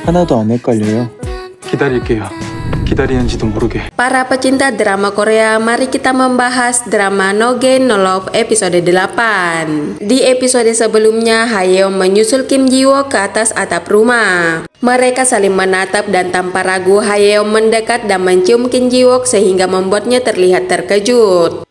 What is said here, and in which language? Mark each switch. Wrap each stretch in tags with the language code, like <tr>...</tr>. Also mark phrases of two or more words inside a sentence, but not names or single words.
<ko>하나도 안 헷갈려요. 기다릴게요. 기다리는지도 모르게.</ko> <id>Para pecinta drama Korea, mari kita membahas drama</id> <en>No Gain No Love</en> <id>episode 8. Di episode sebelumnya, Haeyoung menyusul Kim Ji-wook ke atas atap rumah. Mereka saling menatap dan tanpa ragu Haeyoung mendekat dan mencium Kim Ji-wook sehingga membuatnya terlihat terkejut.</id>